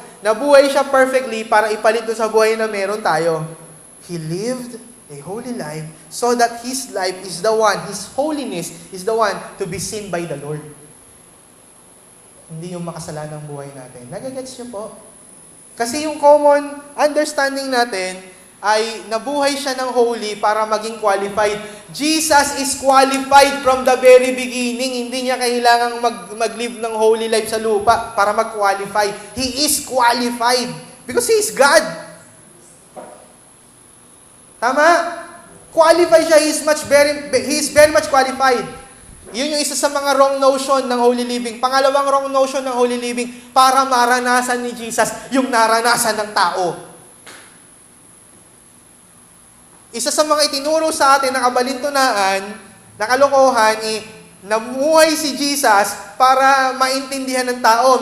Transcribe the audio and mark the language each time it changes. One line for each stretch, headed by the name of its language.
Filipino: Nabuhay siya perfectly para ipalit doon sa buhay na meron tayo.
English: He lived a holy life so that His life is the one, His holiness is the one to be seen by the Lord.
Filipino: Hindi yung makasalanang buhay natin. Nagagets niyo po? Kasi yung common understanding natin ay nabuhay siya ng holy para maging qualified.
English: Jesus is qualified from the very beginning.
Filipino: Hindi niya kailangang mag-live ng holy life sa lupa para mag-qualify.
English: He is qualified because He is God.
Filipino: Tama? Qualified siya.
English: He is very much qualified.
Filipino: Yun yung isa sa mga wrong notion ng holy living. Pangalawang wrong notion ng holy living, para maranasan ni Jesus yung naranasan ng tao. Isa sa mga itinuro sa atin na kabalintunaan, na kalokohan, namuhay si Jesus para maintindihan ng tao.